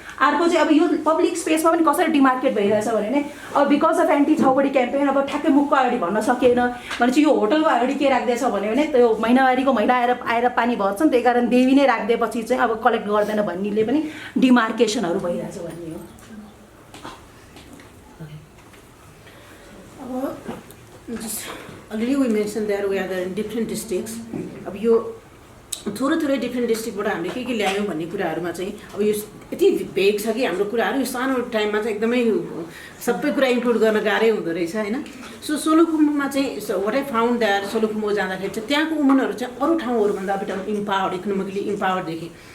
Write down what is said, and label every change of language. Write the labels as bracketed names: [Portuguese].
[Nepali] अर्को चाहिँ अब यो पब्लिक स्पेसमा पनि कसरी डिमार्केट भइरहेछ भने अब because of anti chhaupadi campaign अब ठ्याक्कै मुखको अगाडि भन्न सकेन भने चाहिँ यो होटलको अगाडि के राख्दैछ भने त्यो महिनावारीको महिला आएर पानी भर्छन्, त्यही कारण देवी नै राखिदिएपछि चाहिँ अब कलेक्ट गर्दैन भन्नेले पनि डिमार्केसनहरू भइरहेछ भन्ने हो। [English] Already we mentioned there we are in different districts. [Nepali] अब यो थोरै डिफ्रेन्ट डिस्ट्रिक्टबाट हामीले के ल्यायौँ भन्ने कुराहरूमा चाहिँ अब यो यति भेग छ कि हाम्रो कुराहरू यो सानो टाइममा चाहिँ एकदमै सबै कुरा इन्क्लुड गर्न गाह्रै हुँदो रहेछ होइन। सो सोलुखुम्बुमा चाहिँ [English] what I found that [Nepali] Solukhumbu जाँदाखेरि चाहिँ त्यहाँको वुमनहरू चाहिँ अरू ठाउँहरूभन्दा अब इम्पावर्ड, इकोनोमिकली इम्पावर्ड देखेँ।